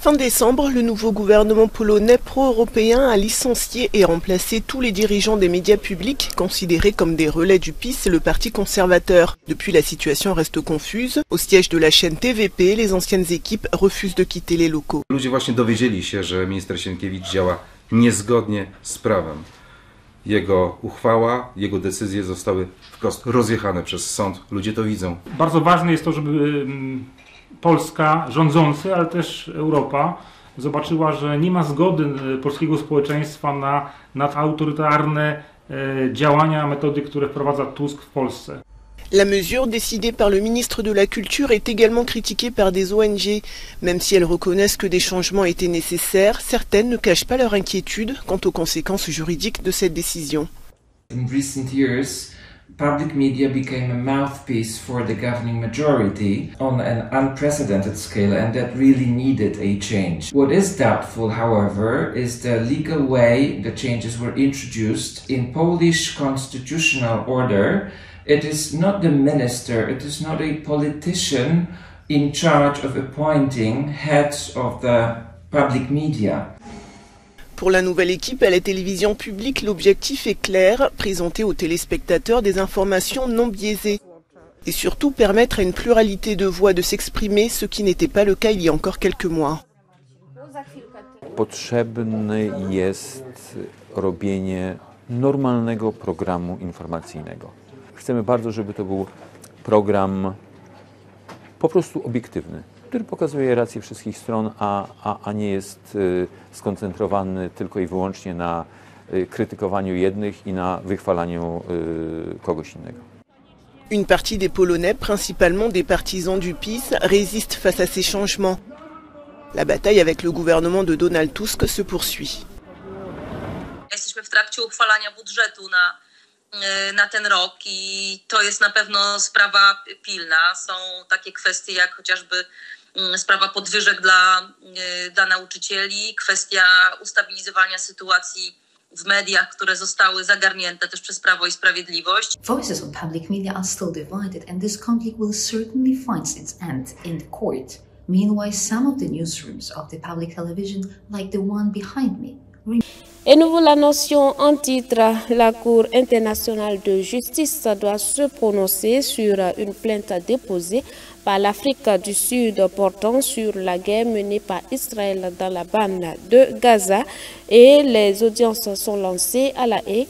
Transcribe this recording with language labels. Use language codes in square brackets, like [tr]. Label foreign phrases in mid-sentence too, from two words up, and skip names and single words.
[fr] Fin décembre, le nouveau gouvernement polonais pro-européen a licencié et remplacé tous les dirigeants des médias publics considérés comme des relais du PiS et le parti conservateur. Depuis, la situation reste confuse. Au siège de la chaîne TVP, les anciennes équipes refusent de quitter les locaux. [pl] Ludzie właśnie dowiedzieli się, że minister Sienkiewicz działa niezgodnie z prawem. Jego uchwała, jego decyzje zostały wprost rozjechane przez sąd. Ludzie to widzą. Bardzo ważne jest to, żeby Polska, rządzący, ale też Europa zobaczyła, że nie ma zgody polskiego społeczeństwa na autorytarne działania, metody, które wprowadza Tusk w Polsce. [fr] La mesure décidée par le ministre de la Culture est également critiquée par des ONG. Même si elles reconnaissent que des changements étaient nécessaires, certaines ne cachent pas leur inquiétude quant aux conséquences juridiques de cette décision. [en] In recent years, public media became a mouthpiece for the governing majority on an unprecedented scale, and that really needed a change. What is doubtful, however, is the legal way the changes were introduced. In Polish constitutional order, it is not the minister, it is not a politician in charge of appointing heads of the public media. [fr] Pour la nouvelle équipe à la télévision publique, l'objectif est clair, présenter aux téléspectateurs des informations non biaisées. Et surtout permettre à une pluralité de voix de s'exprimer, ce qui n'était pas le cas il y a encore quelques mois. [pl] Potrzebne jest robienie normalnego programu informacyjnego. Chcemy bardzo, żeby to był program po prostu obiektywny, który pokazuje rację wszystkich stron, a nie jest skoncentrowany tylko i wyłącznie na krytykowaniu jednych i na wychwalaniu kogoś innego. [fr] Une partie des Polonais, principalement des partisans du PiS, résiste face à ces changements. La bataille avec le gouvernement de Donald Tusk se poursuit. [pl] Jesteśmy w trakcie uchwalania budżetu na ten rok i to jest na pewno sprawa pilna. Są takie kwestie jak chociażby sprawa podwyżek dla nauczycieli, kwestia ustabilizowania sytuacji w mediach, które zostały zagarnięte też przez Prawo i Sprawiedliwość. [en] Voices on public media are still divided and this conflict will certainly find its end in the court. Meanwhile, some of the newsrooms of the public television, like the one behind me, [fr] Et nous vous l'annoncions en titre, la Cour internationale de justice doit se prononcer sur une plainte déposée par l'Afrique du Sud portant sur la guerre menée par Israël dans la bande de Gaza et les audiences sont lancées à La Haye.